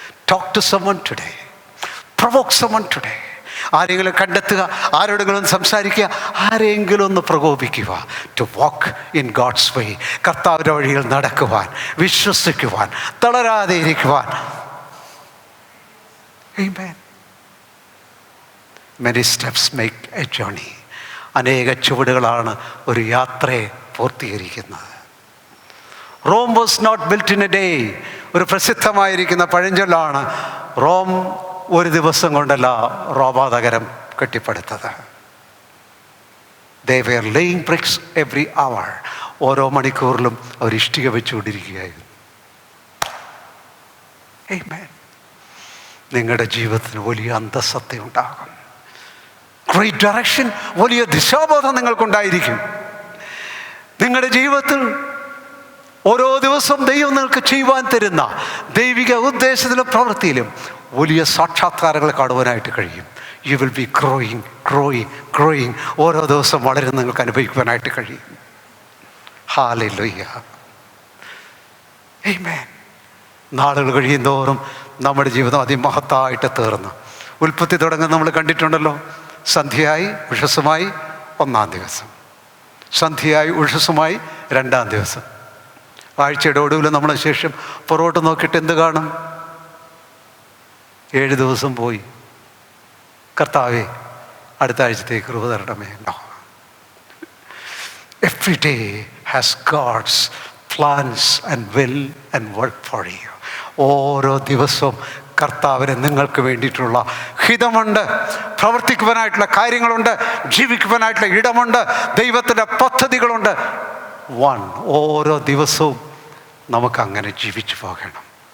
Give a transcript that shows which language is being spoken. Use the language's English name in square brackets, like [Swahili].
[English] Talk to someone today. Provoke someone today. [Malayalam] ആരെങ്കിലും കണ്ടെത്തുക, ആരോടെങ്കിലും സംസാരിക്കുക, ആരെങ്കിലും ഒന്ന് പ്രകോപിക്കുക. [English] To walk in God's way. [Malayalam] കർത്താവിൻ്റെ വഴിയിൽ നടക്കുവാൻ, വിശ്വസിക്കുവാൻ, തളരാതെ ഇരിക്കുവാൻ. [English] Amen. Many steps make a journey. [Malayalam] അനേക ചുവടുകളാണ് ഒരു യാത്രയെ പൂർത്തീകരിക്കുന്നത്. [English] Rome was not built in a day. [Malayalam] ഒരു പ്രസിദ്ധമായിരിക്കുന്ന പഴഞ്ചൊല്ലാണ്, റോം ഒരു ദിവസം കൊണ്ടല്ല റോമാനഗരം കെട്ടിപ്പടുത്തത്. [English] They were laying bricks every hour. [Malayalam] ഓരോ മണിക്കൂറിലും അവർ ഇഷ്ടിക വെച്ചുകൊണ്ടിരിക്കുകയായിരുന്നു. Amen. നിങ്ങളുടെ ജീവിതത്തിന് വലിയ അന്തസത്ത ഉണ്ടാകും. [English] great direction, [Malayalam] വലിയ ദിശാബോധം നിങ്ങൾക്കുണ്ടായിരിക്കും. നിങ്ങളുടെ ജീവിതത്തിൽ ഓരോ ദിവസവും ദൈവം നിങ്ങൾക്ക് ചെയ്യുവാൻ തരുന്ന ദൈവിക ഉദ്ദേശത്തിലും പ്രവൃത്തിയിലും വലിയ സാക്ഷാത്കാരങ്ങൾ കാണുവാനായിട്ട് കഴിയും. [English] You will be growing. [Malayalam] ഓരോ ദിവസം വളരെ നിങ്ങൾക്ക് അനുഭവിക്കുവാനായിട്ട് കഴിയും. ഹല്ലേലൂയ. ആമേൻ. നാളുകൾ കഴിയും തോറും നമ്മുടെ ജീവിതം അതിമഹത്തായിട്ട് തീർന്നു. ഉൽപ്പത്തി തുടങ്ങുന്ന നമ്മൾ കണ്ടിട്ടുണ്ടല്ലോ. സന്ധ്യയായി ഉഷസ്സുമായി 1-ാം ദിവസം, സന്ധ്യയായി ഉഷസ്സുമായി 2-ാം ദിവസം. ആഴ്ചയുടെ ഒടുവിൽ നമ്മളെ ശേഷം പുറകോട്ട് നോക്കിയിട്ട് എന്ത് കാണും? 7 ദിവസം പോയി. കർത്താവേ, അടുത്ത ആഴ്ചത്തേക്ക് കൃപ തരണമേ. [English] Every day has God's plans and will and work for you. [Malayalam] ഓരോ ദിവസവും കർത്താവിന് നിങ്ങൾക്ക് വേണ്ടിയിട്ടുള്ള ഹിതമുണ്ട്, പ്രവർത്തിക്കുവാനായിട്ടുള്ള കാര്യങ്ങളുണ്ട്, ജീവിക്കുവാനായിട്ടുള്ള ഇടമുണ്ട്, ദൈവത്തിൻ്റെ പദ്ധതികളുണ്ട്. ഓരോ ദിവസവും നമുക്കങ്ങനെ ജീവിച്ചു പോകണം.